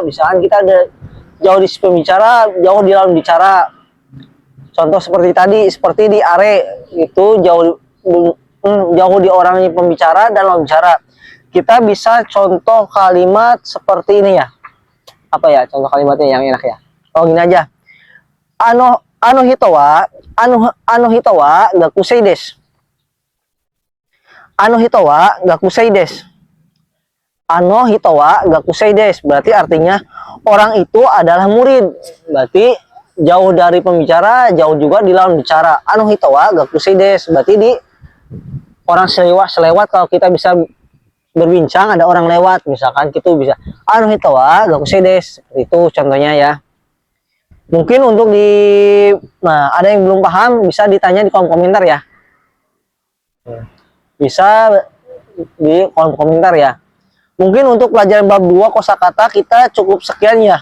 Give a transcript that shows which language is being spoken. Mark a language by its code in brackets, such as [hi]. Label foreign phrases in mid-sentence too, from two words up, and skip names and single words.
[id] Misalkan kita ada jauh di si pembicara, jauh di lawan bicara. Contoh seperti tadi, seperti di are itu jauh di orangnya pembicara dan lawan bicara. Kita bisa contoh kalimat seperti ini ya. Apa ya contoh kalimatnya yang enak ya? Oh gini aja. [ja] あの人は学生です. あの人は学生です. あの人は学生です. [id] Berarti artinya orang itu adalah murid. Berarti jauh dari pembicara, jauh juga di lawan bicara. [ja] あの人は学生です. [id] Berarti di orang selewat kalau kita bisa berbincang, ada orang lewat, misalkan gitu bisa. [ja] あの人は学生です. [id] Itu contohnya ya. Mungkin untuk ada yang belum paham bisa ditanya di kolom komentar ya. Bisa di kolom komentar ya. Mungkin untuk pelajaran bab 2 kosakata kita cukup sekian ya.